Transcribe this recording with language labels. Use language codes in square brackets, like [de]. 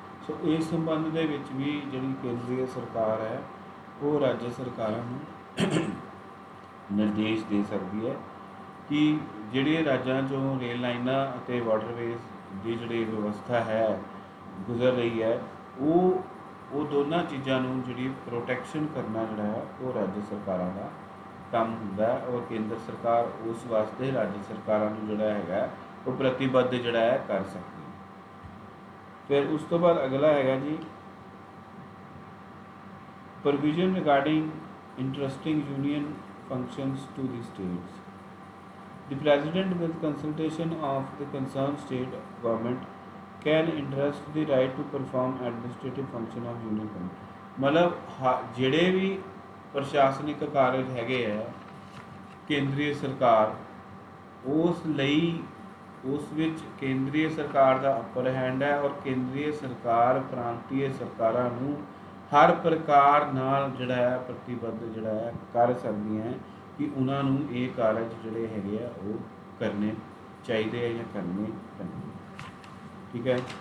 [pa] ਸੋ ਇਸ ਸੰਬੰਧ ਦੇ ਵਿੱਚ ਵੀ ਜਿਹੜੀ ਕੇਂਦਰੀ ਸਰਕਾਰ ਹੈ ਉਹ ਰਾਜ ਸਰਕਾਰਾਂ ਨੂੰ ਨਿਰਦੇਸ਼ ਦੇ ਸਕਦੀ ਹੈ ਕਿ ਜਿਹੜੇ ਰਾਜਾਂ 'ਚੋਂ ਰੇਲ ਲਾਈਨਾਂ ਅਤੇ ਵਾਟਰਵੇਜ਼ ਦੀ ਜਿਹੜੀ ਵਿਵਸਥਾ ਹੈ ਗੁਜ਼ਰ ਰਹੀ ਹੈ ਉਹ ਦੋਨਾਂ ਚੀਜ਼ਾਂ ਨੂੰ ਜਿਹੜੀ ਪ੍ਰੋਟੈਕਸ਼ਨ ਕਰਨਾ ਜਿਹੜਾ ਹੈ ਉਹ ਰਾਜ ਸਰਕਾਰਾਂ ਦਾ ਕੰਮ ਹੁੰਦਾ ਹੈ ਔਰ ਕੇਂਦਰ ਸਰਕਾਰ ਉਸ ਵਾਸਤੇ ਰਾਜ ਸਰਕਾਰਾਂ ਨੂੰ ਜਿਹੜਾ ਹੈਗਾ ਉਹ ਪ੍ਰਤੀਬੱਧ ਜਿਹੜਾ ਹੈ ਕਰ ਸਕਦੀ ਹੈ। ਫਿਰ ਉਸ ਤੋਂ ਬਾਅਦ ਅਗਲਾ ਹੈਗਾ ਜੀ [en] Provision regarding entrusting union functions to the states। The president with consultation of the concerned state government can interest the right to perform administrative function of union government। [pa] ਮਤਲਬ ਜਿਹੜੇ ਵੀ ਪ੍ਰਸ਼ਾਸਨਿਕ ਕਾਰਜ ਹੈਗੇ ਹੈ ਕੇਂਦਰੀ ਸਰਕਾਰ ਉਸ ਲਈ ਉਸ ਵਿੱਚ ਕੇਂਦਰੀ ਸਰਕਾਰ ਦਾ ਅਪਰ ਹੈਂਡ ਹੈ ਔਰ ਕੇਂਦਰੀ ਸਰਕਾਰ ਪ੍ਰਾਂਤੀय ਸਰਕਾਰਾਂ ਨੂੰ ਹਰ ਪ੍ਰਕਾਰ ਨਾਲ ਜਿਹੜਾ ਹੈ ਪ੍ਰਤੀਬੱਧ ਜਿਹੜਾ ਹੈ ਕਰ ਸਕਦੀਆਂ ਹੈ ਕਿ ਉਹਨਾਂ ਨੂੰ ਇਹ ਕਾਰਜ ਜਿਹੜੇ ਹੈਗੇ ਆ ਉਹ ਕਰਨੇ ਚਾਹੀਦੇ ਆ ਜਾਂ ਕਰਨੇ ਪੈਂਦੇ। ਠੀਕ ਹੈ।